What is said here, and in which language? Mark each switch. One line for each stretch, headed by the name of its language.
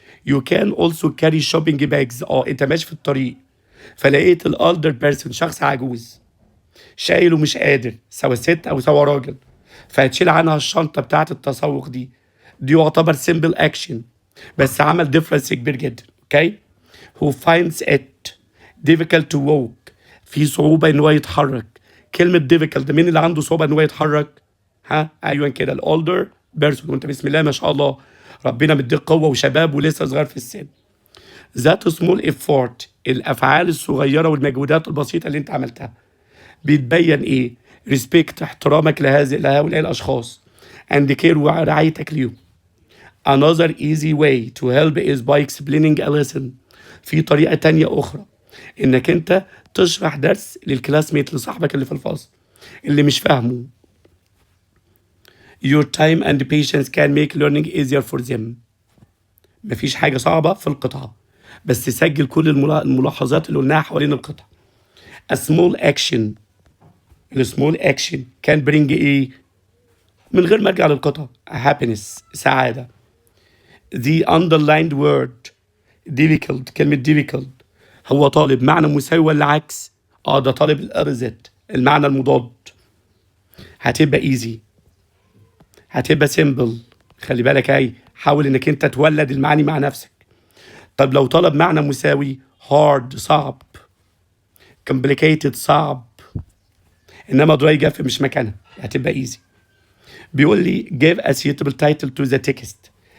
English: you can also carry shopping bags.
Arabic: انت ماشي في الطريق فلقيت الالدر بيرسون، شخص عجوز شايل ومش قادر، سواء ست او سواء راجل، فهتشيل عنها الشنطه بتاعه التسوق دي يعتبر
English: simple action
Arabic: بس عمل ديفرنس كبير جدا.
English: Okay? who finds it difficult to walk.
Arabic: في صعوبة ان هو يتحرك. كلمة difficult ده مين اللي عنده صعوبة ان هو يتحرك؟ ايوه كده ال
English: older person.
Arabic: وانت بسم الله ما شاء الله ربنا مديك قوة وشباب ولسه صغير في السن. ذات
English: small effort.
Arabic: الافعال الصغيرة والمجهودات البسيطة اللي انت عملتها بتبين ايه؟ respect. احترامك لهؤلاء الاشخاص
English: and care
Arabic: ورعايتك ليهم.
English: Another easy way to help is by explaining a lesson.
Arabic: في طريقة تانية أخرى إنك أنت تشرح درس للكلاس ميت، لصاحبك اللي في الفصل اللي مش فاهمه.
English: Your time and patience can make learning easier for them.
Arabic: مفيش حاجة صعبة في القطعة، بس تسجل كل الملاحظات اللي قلناها حوالين القطعة.
English: A small action.
Arabic: السمول
English: action can bring
Arabic: إيه؟ من غير ما أرجع للقطعة.
English: happiness.
Arabic: سعادة.
English: The underlined word difficult.
Arabic: كلمة difficult هو طالب معنى مساوي ولا عكس؟ ده طالب الأرزت، المعنى المضاد. هتبقى easy، هتبقى simple. خلي بالك حاول انك انت تولد المعاني مع نفسك. طب لو طلب معنى مساوي hard صعب، complicated صعب، انما dry جاف مش مكانها، هتبقى easy. بيقول لي
English: give a suitable title to the text.